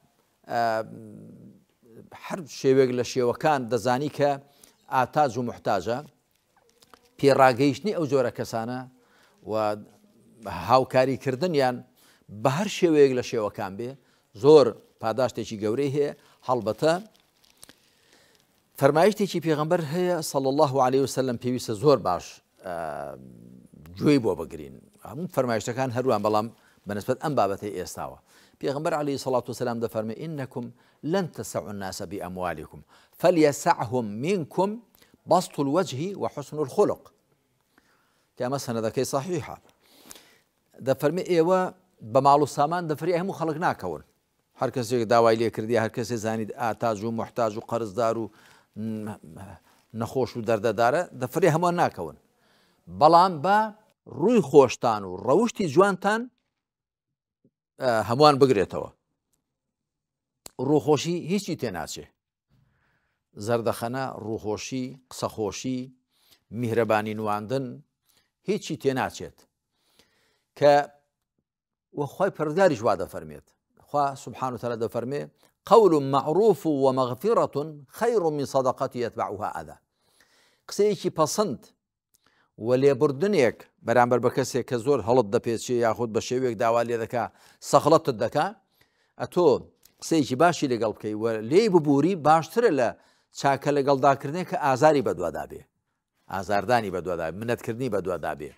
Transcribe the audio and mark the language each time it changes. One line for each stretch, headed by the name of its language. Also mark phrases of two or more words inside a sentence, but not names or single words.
Central Kurdish: هەر شێوێک لە شێوەکان دەزانی کە ئاتاج و محتاجە پێڕاگەیشتنی ئەو جۆرە کەسانە و هاوکاریکردنیان بە هەر شێوەیەک لە شێوەکان بێ زۆر پاداشتێکی گەورەی هەیە. هەڵبەتە فەرمایشتێکی پێغەمبەر هەیە
Arabic: صلی الله عليه وسلم
Central Kurdish: پێویستە زۆر باش گوێی بۆ بگرین. هەموو فەرمایشتەکان هەروان بەڵام بەنسبەت ئەم بابەتەی ئێستاوە.
Arabic: پێغەمبەر عليه الصلاة والسلام دەفەرمێ إنكم لن تسعوا الناس بأموالكم فليسعهم منكم بسط الوجه وحسن الخلق.
Central Kurdish: كما سندەکەی صحیحە. دەفەرمێ ئێوە بە ماڵ و سامان دەفەری هەموو خەڵک ناکەون. هەر کەسێک داوای لێ کردی هەر کەسێ زانید ئاتاج و محتاج و قەرزدار و نەخۆش و دەردەدارە دەفەری هەمووان ناکەون، بەڵام بە ڕووی خۆشتان و ڕەوشتی جوانتان هەمووان بگرێتەوە. ڕووخۆشی هیچی تێناچێ، زەردەخەنە، ڕووخۆشی، قسەخۆشی، میهرەبانی نواندن هیچی تێناچێت کە وەخوای پەروەردگاریش وا دەفەرمێت.
Arabic: خوا سبحانه وتعالى دەفەرمێ قول معروف ومغفرة خير من صدقة يتبعها أذى.
Central Kurdish: قسەیەکی پەسەند و لێبوردنێک بەرامبەر بە کەسێک کە زۆر هەڵت دەپێچێ یاخود بە شێوێک داوا لێ دەکا سەخڵەتت دەکا ئەتۆ قسەیەکی باشی لەگەڵ بکەی و لێی ببووری باشترە لە چاکە لەگەڵداکردنێک کە ئازاری بەدووادا بێ، ئازاردانی بەدووادا بێ، منەتکردنی بەدووادا بێ.